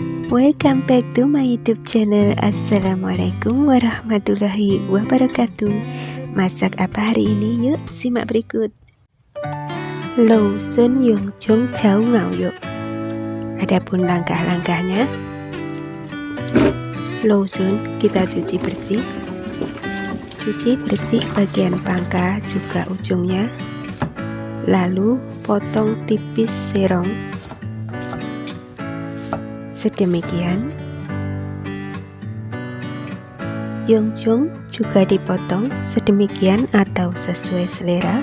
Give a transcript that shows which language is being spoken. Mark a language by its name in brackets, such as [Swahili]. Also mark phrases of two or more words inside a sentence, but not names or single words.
[English] Welcome back to my YouTube channel. [Arabic] السلام عليكم ورحمة الله وبركاته. [Indonesian] Masak apa hari ini? Yuk simak berikut. Lâu xuân yung chung cháo ngao yuk. Adapun langkah-langkahnya. Lâu xuân kita cuci bersih. Cuci bersih bagian pangkal juga ujungnya. Lalu potong tipis serong sedemikian. Yongchung juga dipotong sedemikian atau sesuai selera.